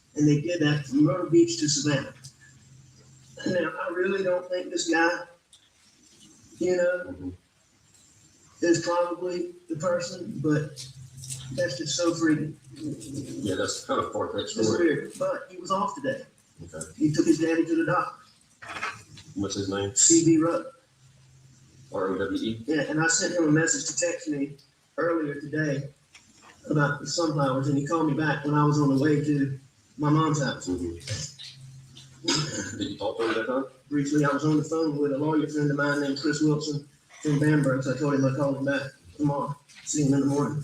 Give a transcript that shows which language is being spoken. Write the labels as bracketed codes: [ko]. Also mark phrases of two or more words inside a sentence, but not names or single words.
[en] And they did that from Myrtle Beach to Savannah. Now, I really don't think this guy, is probably the person, but that's just so freaking. Yeah, that's kind of far-fetched. It's weird, but he was off today. Okay. He took his daddy to the doctor. What's his name? C.B. Rutland. R-O-W-E? Yeah, and I sent him a message to text me earlier today about the sunflowers, and he called me back when I was on the way to my mom's house. Did you talk to him that time? Briefly, I was on the phone with a lawyer friend of mine named Chris Wilson from Bamberg, so I told him I'd call him back tomorrow, see him in the morning.